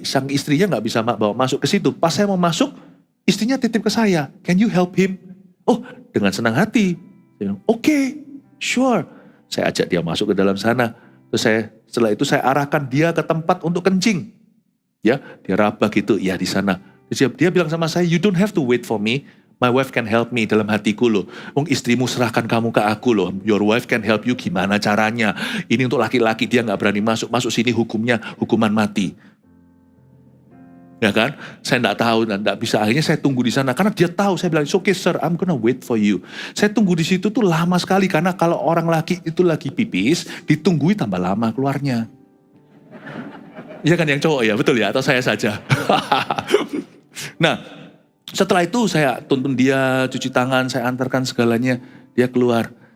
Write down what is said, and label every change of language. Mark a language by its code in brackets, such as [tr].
[id] Sang istrinya gak bisa bawa masuk ke situ. Pas saya mau masuk, istrinya titip ke saya. [en] Can you help him? [id] Oh, dengan senang hati. Saya bilang, [en] okay, sure. [id] Saya ajak dia masuk ke dalam sana. Terus setelah itu saya arahkan dia ke tempat untuk kencing. Ya, dia rabah gitu, ya di sana. Terus dia bilang sama saya, [en] you don't have to wait for me. My wife can help me. [id] Dalam hatiku loh. Istrimu serahkan kamu ke aku loh. [en] Your wife can help you, [id] gimana caranya. Ini untuk laki-laki, dia gak berani masuk. Masuk sini hukumnya hukuman mati. Ya kan? Saya gak tahu dan gak bisa. Akhirnya saya tunggu di sana. Karena dia tahu, saya bilang, [en] it's okay sir, I'm gonna wait for you. [id] Saya tunggu di situ tuh lama sekali. Karena kalau orang laki itu lagi pipis, ditunggui tambah lama keluarnya. Iya kan yang cowok ya, betul ya? Atau saya saja? Nah, setelah itu saya tuntun dia, cuci tangan, saya antarkan segalanya, dia keluar.